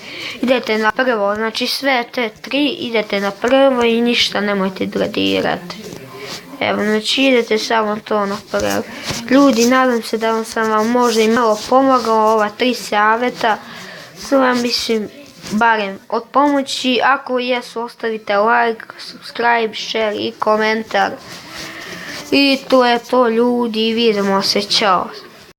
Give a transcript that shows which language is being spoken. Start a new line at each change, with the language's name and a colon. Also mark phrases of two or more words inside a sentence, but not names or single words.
Croatian: Idete na prvo, znači sve te 3 idete na prvo i ništa nemojte gradirati. Evo, znači idete samo to na prvo. Ljudi, nadam se da sam vam možda i malo pomogao ova 3 savjeta. Sve mislim, barem od pomoći. Ako jesu, ostavite
English: like, subscribe, share
Croatian: i komentar. I to je to ljudi, vidimo se, čao.